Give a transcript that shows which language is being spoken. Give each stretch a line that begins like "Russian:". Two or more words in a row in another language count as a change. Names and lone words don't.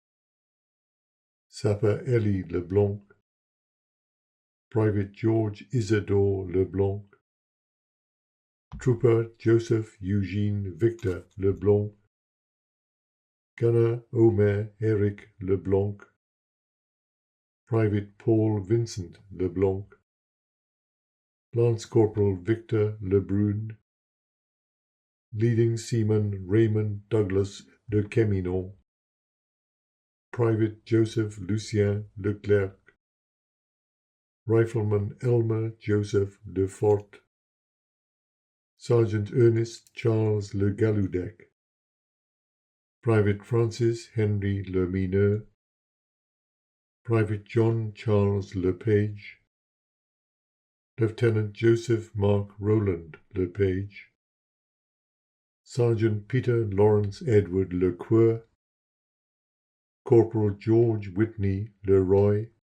English: Sapper Elie LeBlanc, Private George Isidore LeBlanc, Trooper Joseph Eugene Victor LeBlanc, Gunner Omer Eric LeBlanc, Private Paul Vincent LeBlanc, Lance Corporal Victor Lebrun, Leading Seaman Raymond Douglas de Queminon, Private Joseph Lucien Leclerc, Rifleman Elmer Joseph de Fort, Sergeant Ernest Charles Le Galoudec, Private Francis Henry Le Mineur, Private John Charles LePage, Lieutenant Joseph Mark Roland LePage, Sergeant Peter Lawrence Edward LeCoeur, Corporal George Whitney Leroy,